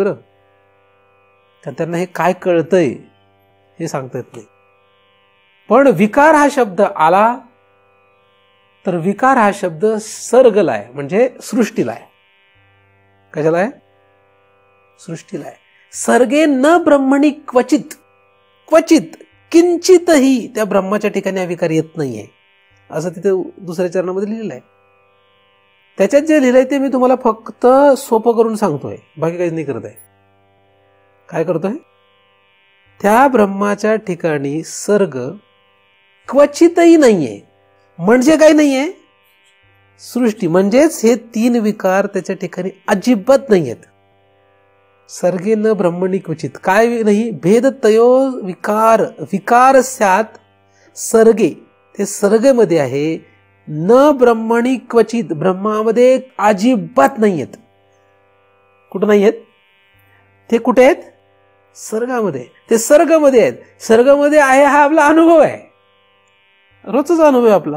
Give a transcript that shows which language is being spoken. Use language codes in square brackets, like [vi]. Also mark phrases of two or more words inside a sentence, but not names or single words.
[mr] बरं कारण त्यांना हे काय कळतंय हे सांगता येत नाही. पण विकार हा शब्द आला तर विकार हा शब्द सर्गला आहे, म्हणजे सृष्टीला आहे. कशाला आहे? सृष्टीला आहे. [sa] सर्गे न ब्रह्मणी क्वचित, [mr] क्वचित किंचितही त्या ब्रह्माच्या ठिकाणी हा विकार येत नाहीये, असं तिथे दुसऱ्या चरणामध्ये लिहिलेलं आहे. त्याच्यात जे लिहिलंय ते मी तुम्हाला फक्त सोपं करून सांगतोय, बाकी काहीच नाही करत आहे. काय करतोय? त्या ब्रह्माच्या ठिकाणी सर्ग क्वचितही नाहीये. म्हणजे काय नाहीये? सृष्टी. म्हणजेच हे 3 विकार त्याच्या ठिकाणी अजिबात नाहीयेत. [sa] सर्गे न ब्रह्मणी क्वचित, [mr] काय नाही? [sa] भेद तयो विकार, विकार स्यात सर्गे, [mr] ते सर्गमध्ये आहे. [sa] न ब्रह्मणी क्वचित, [mr] ब्रह्मामध्ये अजिबात नाहीयेत. कुठं नाहीयेत? ते कुठे आहेत? सर्गामध्ये. ते सर्गमध्ये आहेत. सर्गमध्ये आहे हा आपला अनुभव आहे, रोजचाच अनुभव आहे आपला.